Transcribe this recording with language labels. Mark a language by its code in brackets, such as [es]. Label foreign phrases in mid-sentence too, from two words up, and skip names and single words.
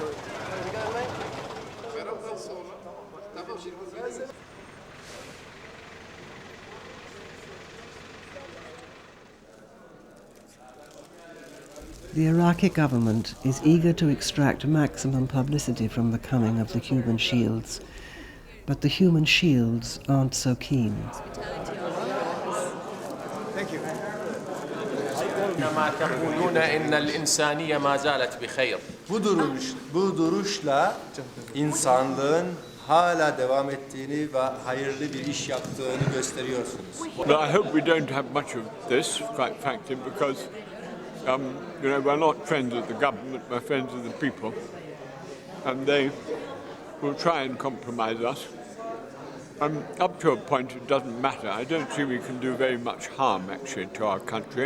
[en] The Iraqi government is eager to extract maximum publicity from the coming of the human shields, but the human shields aren't so keen. Thank you. [ar] إنما تقولون إن الإنسانية ما زالت بخير. [tr] Bu duruşla insanlığın hala devam ettiğini ve hayırlı bir iş yaptığını gösteriyorsunuz. [en] But I hope we don't have much of this, quite frankly, because we're not friends of the government, we're friends of the people, and they will try and compromise us. Up to a point, it doesn't matter. I don't see we can do very much harm, actually, to our country.